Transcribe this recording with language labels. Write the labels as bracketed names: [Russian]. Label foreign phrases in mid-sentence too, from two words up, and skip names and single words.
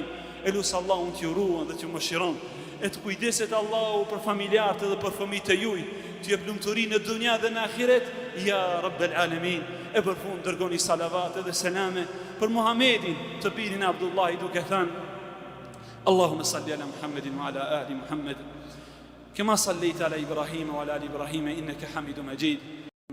[Albanian] E lusë Allahu t'ju ruan dhe t'ju mëshiron, e të kujdeset Allahu për familjarët edhe për fëmijët e juj, t'ju jep lumturi në dunja dhe në ahiret, [Arabic] يا رب العالمين. [Albanian] E për fund dërgoni salavat edhe selame për Muhammedin, të birin Abdullahi duke thënë, [Arabic] اللهم صل على محمد وعلى آل محمد كما صليت على إبراهيم وعلى آل إبراهيم إنك حميد مجيد